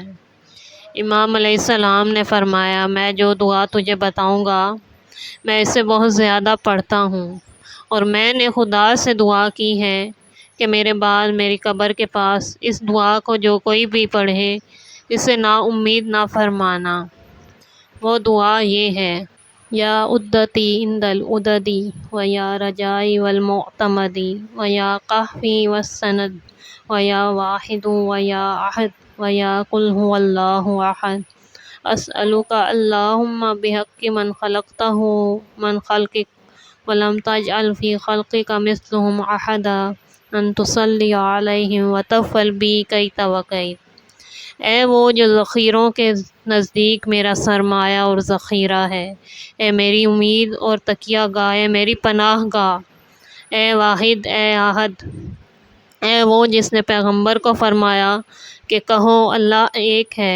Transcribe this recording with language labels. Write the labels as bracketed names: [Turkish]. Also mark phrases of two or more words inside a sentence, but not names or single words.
[Urdu] امام علیہ السلام نے فرمایا، میں جو دعا تجھے بتاؤں گا میں اسے بہت زیادہ پڑھتا ہوں اور میں نے خدا سے دعا کی ہے کہ میرے بعد میری قبر کے پاس اس دعا کو جو کوئی بھی پڑھے اسے نا امید نہ فرمانا۔ وہ دعا یہ ہے، [Arabic] یا عدتی عند العددی و یا رجائی والمعتمدی و یا قحفی والسند و یا واحد و یا احد و یا قل هو اللہ احد اسألک اللہم بحق من خلقک ولم تجعل فی خلقک مثلهم احدا ان تصلی علیہم وتفعل بی کیت وکیت۔ [Urdu] اے وہ جو ذخیروں کے نزدیک میرا سرمایہ اور ذخیرہ ہے، اے میری امید اور تکیہ گاہ، اے میری پناہ گاہ، اے واحد، اے احد، اے وہ جس نے پیغمبر کو فرمایا کہ کہو اللہ ایک ہے۔